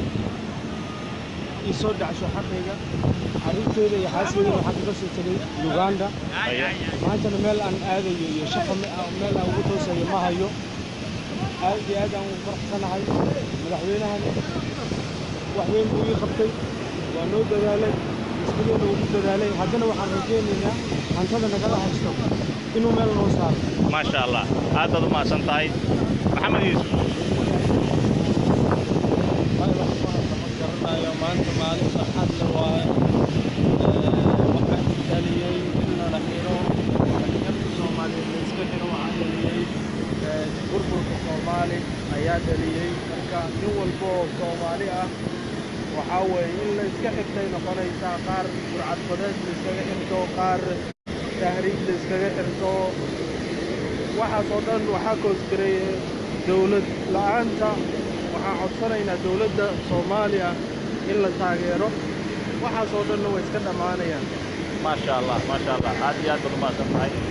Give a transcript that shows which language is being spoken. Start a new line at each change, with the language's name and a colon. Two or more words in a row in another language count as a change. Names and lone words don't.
Somali: isoo dhacsho xaqayga carruurtooda iyo xaaskeyga waxaan kaga soo tegay Uganda maantana meel aan aadayo iyo shaqo meel aan ugu toosayo ma hayo aad iyo aad aan ugu faraxsanahay madaxweynahan wax weyn buu ii qabtay waa noo dadaalay iskuulada ugu dadaalay haddana waxaan rajaynaynaa hantada nagala haysto inuu meel noo saaro
Arabic: ما شاء الله
Somali: aad u mahadsan tahay maxamed yuusuf maanta maalin farxad leh waaye waxaan dhaliyay in la xiro dhalinyarta Soomaaliyeed la iska xiro waxaan dhaliyay burburka Soomaali ayaa dhaliyay marka nin walba oo Soomaali ah waxaa weeye in la iska xigtay noqonaysaa qaar burcad badeed la iskaga xirto qaar tahriib la iskaga xirto waxaas oo dhan waxaa koosgaray dawlad la'aanta waxaan codsanaynaa dawladda Soomaaliya in la taageero waxaas oo dhanna way iska dhamaanayaan
Arabic: ما شاء الله
Somali: aad iyo aad u mahadsan tahay